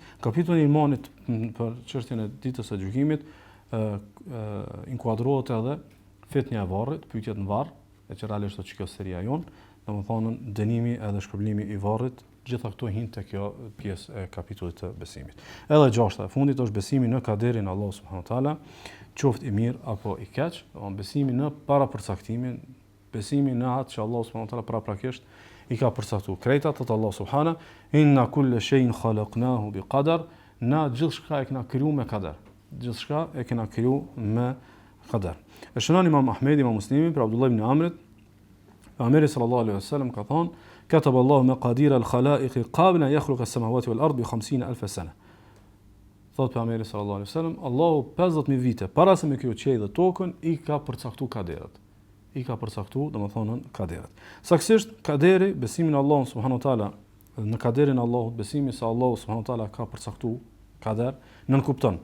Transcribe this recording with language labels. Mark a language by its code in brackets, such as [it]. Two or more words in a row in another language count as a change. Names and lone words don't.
[sq] Kapitulli i imanit për çështjen e ditës së gjykimit inkuadrohet edhe fitnia e varrit, pyetjet në varr, e që realisht është kjo seria jon, domethënë dënimi edhe shpërblimi i varrit. Gjitha këto hin te kjo pjesë e kapitullit të besimit. Edhe gjashta e fundit është besimi në kaderin Allah [ar] سبحانه وتعالى, [sq] qoftë i mirë apo i keq, besimi në parapërcaktimin, besimi në atë që Allah [ar] سبحانه وتعالى [sq] paraprakisht i ka përcaktuar. Krejta thot Allah [ar] سبحانه إنا كل شيء خلقناه بقدر, [sq] na gjithçka e kena krijuar me kader. Gjithçka e kena krijuar me kader. E shënon Imam Ahmedi, Imam Muslimi për Abdullah ibn Amrit, Pejgamberi [ar] صلى الله عليه وسلم [sq] ka thonë: [ar] كتب الله مقادير الخلائق قبل أن يخلق السماوات والأرض ب50,000 سنة. [sq] Thot pejgamberi [ar] صلى الله عليه وسلم, [sq] Allahu 50.000 vite para se me krijoj qiellin dhe tokën i ka përcaktuar kaderat. I ka përcaktuar, domethënë kaderat. Saktësisht kaderi, besimi në Allah [ar] سبحانه وتعالى, [sq] në kaderin e Allahut, besimi se Allahu [ar] سبحانه وتعالى [sq] ka përcaktuar kader, nën kupton.